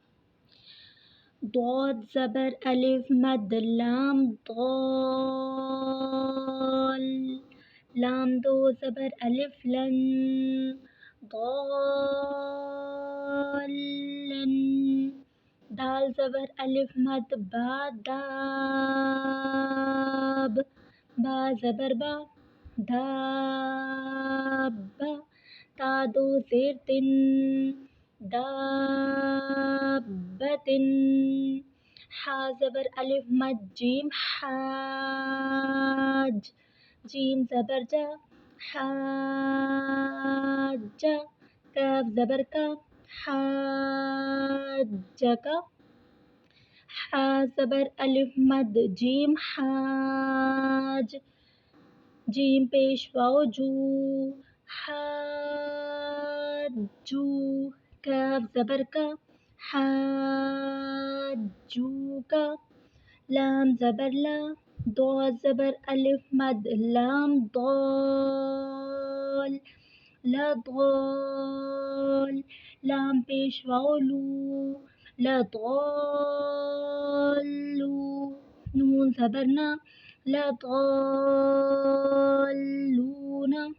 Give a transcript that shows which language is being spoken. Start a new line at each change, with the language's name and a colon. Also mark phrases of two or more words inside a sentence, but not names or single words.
Urdu: ضاد زبر الف مد لام ضال، لام دو زبر الف لن ضالن، دال زبر الف مد با داب، با زبر با داب، تا دو زیر تن دابتن، حا زبر الف مد جیم حاج، جیم زبر جا حاج، کاف زبر کا حاجک، حا زبر الف مد جیم حاج، جیم پیش واو جو حاجو، کاف زبر کا حاجوکا، لام زبر لا، ضاد زبر الف مد لام ضال، لا ضال، لام پیش واو لو، لا ضالو، نون زبر نا، لا ضالون،